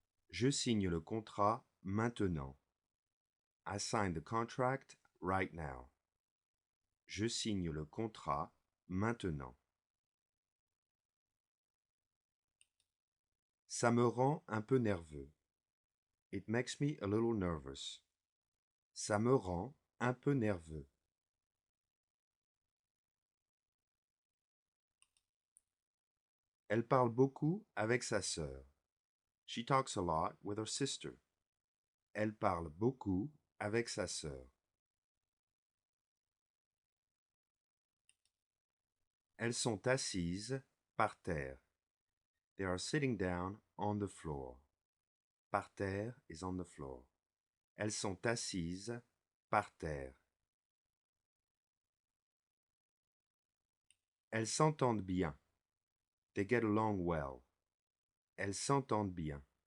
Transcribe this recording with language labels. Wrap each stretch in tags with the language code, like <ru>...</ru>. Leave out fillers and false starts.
<fr>Je signe le contrat maintenant.</fr> <en>I sign the contract right now.</en> <fr>Je signe le contrat maintenant. Ça me rend un peu nerveux.</fr> <en>It makes me a little nervous.</en> <fr>Ça me rend un peu nerveux. Elle parle beaucoup avec sa sœur.</fr> <en>She talks a lot with her sister.</en> <fr>Elle parle beaucoup avec sa sœur. Elles sont assises par terre.</fr> <en>They are sitting down on the floor.</en> <fr>Par terre</fr> <en>is on the floor.</en> <fr>Elles sont assises par terre. Elles s'entendent bien.</fr> <en>They get along well.</en> <fr>Elles s'entendent bien.</fr>